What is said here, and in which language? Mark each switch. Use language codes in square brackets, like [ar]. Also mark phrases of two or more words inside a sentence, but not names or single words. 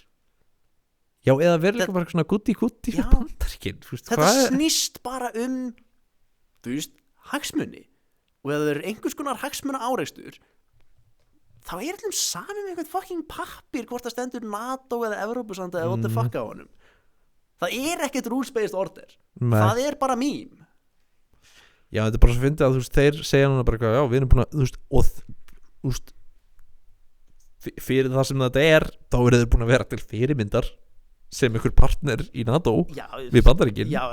[is] Já, eða verður líka bara svona gutti fyrir Bandaríkin. Þetta snýst bara þú veist, hagsmuni. Og ef það er einhvers konar hagsmuna áreikstur, þá er allum saman með einhvern fucking pappír hvort það stendur NATO eða Evrópusanda eða [en] what the fuck [is] á honum. Það er ekkert [en] rules-based order. [is] Nei. Það er bara mím. Já, þetta er bara svo fyndið að þú veist, þeir segja núna bara já, við erum búin að, þú veist, og þú veist, fyrir það sem þetta er, þá eru þeir búin að vera til fyrirmyndar sem einhver partner í NATO við Bandaríkin. Já.